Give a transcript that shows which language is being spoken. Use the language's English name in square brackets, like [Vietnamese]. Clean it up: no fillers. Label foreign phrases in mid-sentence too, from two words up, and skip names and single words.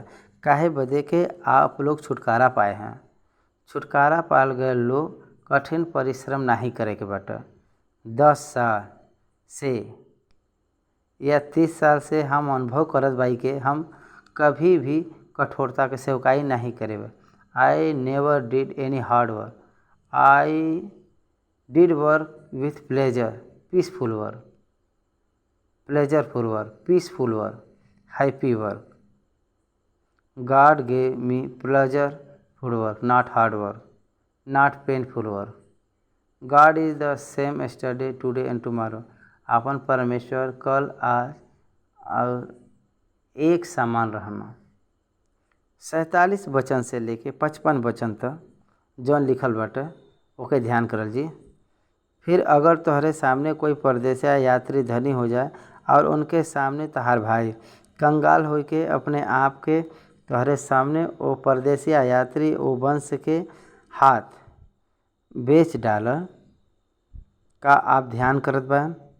[Bhojpuri] काहे बदे के आप लोग छुटकारा पाए हैं। छुटकारा पाल गए लोग कठिन परिश्रम नहीं करे के बाटे। 10 साल से या 30 साल से हम अनुभव करत बाई के हम कभी भी कठोरता के सेवकाई नहीं करे। [English] I never did any hard work, I did work with pleasure, peaceful work, pleasureful work, peaceful work, happy work. God gave me pleasureful work, not hard work, not painful work. God is the same yesterday today and tomorrow. [Bhojpuri] अपन परमेश्वर कल आज और एक समान रहना। 47 वचन से लेके 55 वचन तक जौन लिखल बाटे ओके ध्यान करल जी। फिर अगर तोहरे सामने कोई परदेसी या यात्री धनी हो जाए और उनके सामने तहार भाई कंगाल हो के अपने आप के तोहरे सामने वो परदेसी या यात्री वो वंश के हाथ बेच डाल, का आप ध्यान करत बा?